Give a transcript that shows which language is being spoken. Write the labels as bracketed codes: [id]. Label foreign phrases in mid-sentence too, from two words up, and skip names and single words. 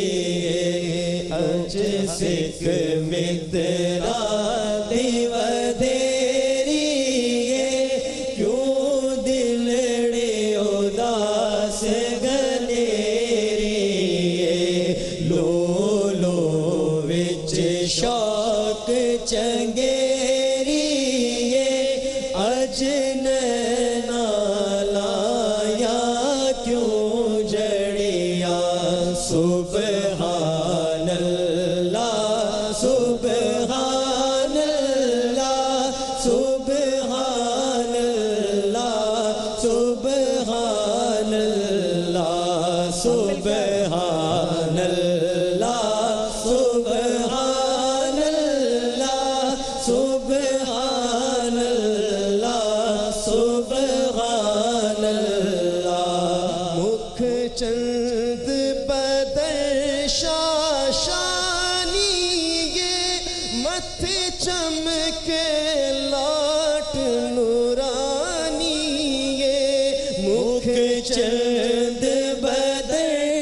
[pa] اج سک متراں دی بتھیری اے کیوں دلڑی اداس گھنیری لوں لوں وچ شوق چنگیری اے اج نیناں لایا کیوں جڑیا [ar] سبحان الله سبحان الله سبحان الله سبحان अल्लाह सुबहान الله سبحان الله سبحان الله سبحان الله سبحان الله [pa] مکھ چند بدر شاشانی اے متھے چمکے لاٹ نورانی اے مکھ چند بدر